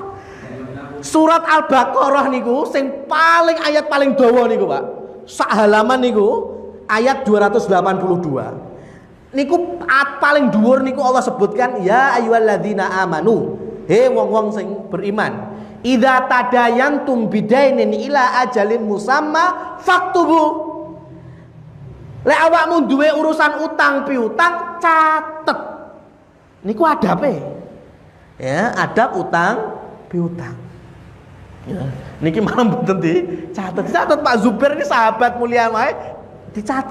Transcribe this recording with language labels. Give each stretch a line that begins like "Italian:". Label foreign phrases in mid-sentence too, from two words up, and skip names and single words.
Javanese: Surat Al-Baqarah niku sing paling ayat paling dawa niku, Pak. Sak halaman niku ayat 282. Niku paling dhuwur niku Allah sebutkan
Arabic: ya ayyuhalladzina amanu,
Javanese: he wong-wong sing beriman,
Arabic: idza tadayantum bidainin ila ajalin musamma faktubu.
Javanese: Lek awakmu duwe urusan utang piutang catet. Niku adabe. Ya, adab utang piutang. Ya, niki malam mboten dicatet. Catet Pak Zubair ini sahabat mulia wae dicatet.